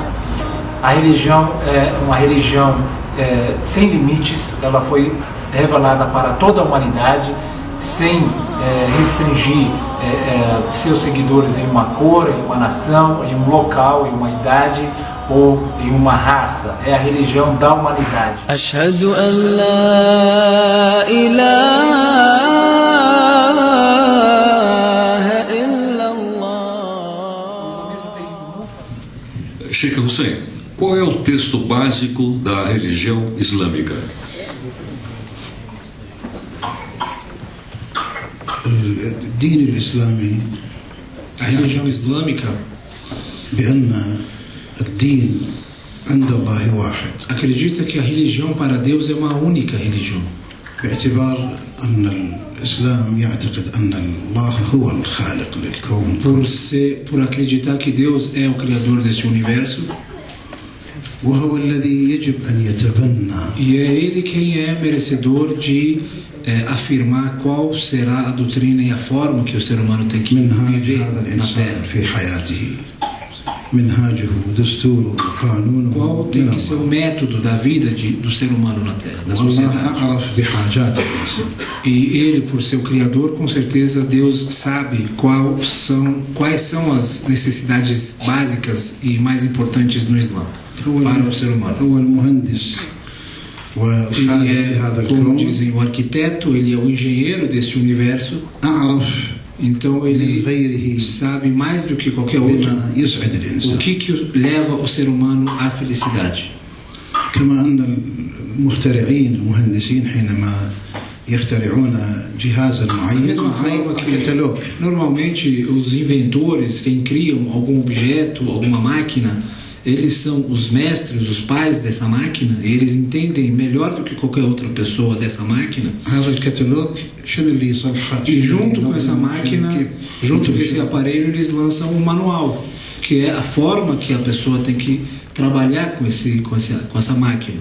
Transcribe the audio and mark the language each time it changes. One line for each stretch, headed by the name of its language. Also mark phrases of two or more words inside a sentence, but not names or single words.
Portuguese: A religião é uma religião sem limites, ela foi revelada para toda a humanidade, sem restringir seus seguidores em uma cor, em uma nação, em um local, em uma idade ou em uma raça. É a religião da humanidade.
Arabic: أشهد أن لا إله إلا الله.
Portuguese: Sheikh Hussein, qual é o texto básico da religião islâmica?
Arabic: الدين الإسلامي
Portuguese: A religião islâmica
Arabic: بأن الدين عند الله واحد
Portuguese: acredita que a religião para Deus é uma única religião.
Arabic: باعتبار أن الإسلام يعتقد أن الله هو الخالق للكون
Portuguese: Por acreditar que Deus é o criador deste universo.
Arabic: وهو الذي يجب أن يتبنى
Portuguese: E é ele quem é merecedor de afirmar qual será a doutrina e a forma que o ser humano tem que viver na Terra.
Arabic: في حياته منهاجه دستوره قانونه
Portuguese: Qual tem que ser o método da vida do ser humano na Terra, da sociedade.
Arabic: أعرف بحاجات الإنسان.
Portuguese: E ele, por ser o criador, com certeza Deus sabe quais são as necessidades básicas e mais importantes no Islã para o ser humano.
Arabic: هو المهندس
Portuguese: Ele é, como dizem, o arquiteto, ele é o engenheiro deste universo. Então ele sabe mais do que qualquer outro o que leva o ser humano à felicidade.
Arabic: كما أن المخترعين المهندسين حينما يخترعون جهازا معين كتالوج.
Portuguese: Normalmente os inventores, quem criam algum objeto, alguma máquina, eles são os mestres, os pais dessa máquina, e eles entendem melhor do que qualquer outra pessoa dessa máquina. E junto com essa máquina, junto com esse aparelho, eles lançam um manual, que é a forma que a pessoa tem que trabalhar com essa máquina.